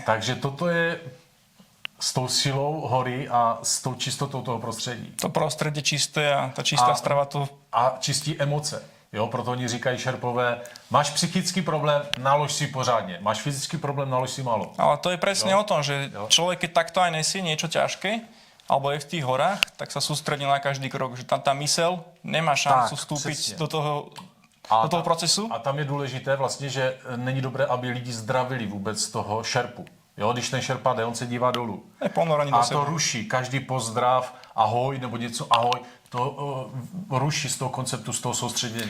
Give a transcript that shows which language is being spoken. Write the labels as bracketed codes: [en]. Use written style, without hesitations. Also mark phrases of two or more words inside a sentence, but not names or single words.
[cs] Takže toto je s tou silou hory a s tou čistotou toho prostředí. [sk] To prostredie čisté a ta čistá strava to... [cs] A čistí emoce. Jo, proto oni říkají šerpové, máš psychický problém, nalož si pořádně. Máš fyzický problém, nalož si málo. [sk] Ale to je presne o tom, že človek, keď takto aj nesie niečo ťažké alebo je v tých horách, tak sa sústredí na každý krok, že tam tá mysel nemá šancu [cs] Tak, [sk] vstúpiť [cs] přesně. [sk] do toho procesu. [cs] A tam je důležité vlastně, že není dobré, aby lidi zdravili vůbec z toho šerpu. Jo, když ten šerpa jde, on se dívá dolů. [sk] Je ponorení do [cs] A [sk] seba. [cs] to ruší. Každý pozdrav, ahoj, nebo něco ahoj, to ruší z toho konceptu, z toho soustředění.